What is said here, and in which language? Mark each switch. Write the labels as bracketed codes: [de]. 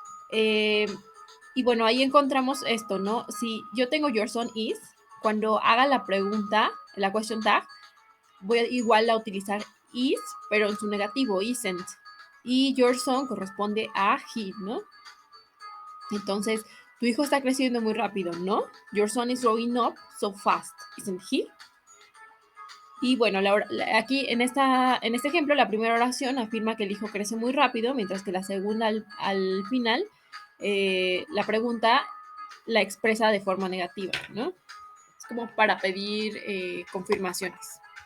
[es] Y bueno, ahí encontramos esto, ¿no? Si yo tengo [en] your son is, [es] cuando haga la pregunta, la question tag, voy a igual a utilizar is, pero en su negativo, isn't. Y [en] your son [es] corresponde a he, ¿no? Entonces, tu hijo está creciendo muy rápido, ¿no? [en] Your son is growing up so fast, isn't he? [es] Y bueno, aquí en este ejemplo, la primera oración afirma que el hijo crece muy rápido, mientras que la segunda al final, la pregunta la expresa de forma negativa, ¿no? Es como para pedir confirmaciones.